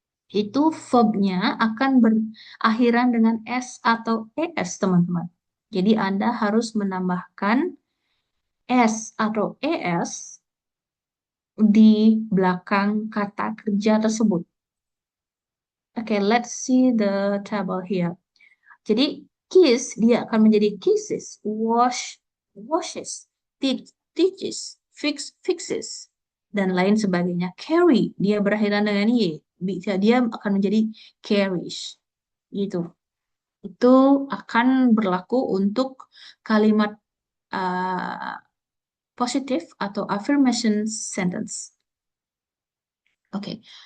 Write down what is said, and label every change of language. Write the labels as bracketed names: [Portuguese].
[Indonesian] Itu verbnya akan berakhiran dengan s atau es, teman-teman. Jadi Anda harus menambahkan s atau es di belakang kata kerja tersebut. [English] Oke, let's see the table here. [Indonesian] Jadi kiss dia akan menjadi kisses, wash, washes, teaches, fixes, dan lain sebagainya. Carry dia berakhiran dengan y, dia akan menjadi carries, gitu. Itu akan berlaku untuk kalimat uh, positif atau affirmation sentence. Oke.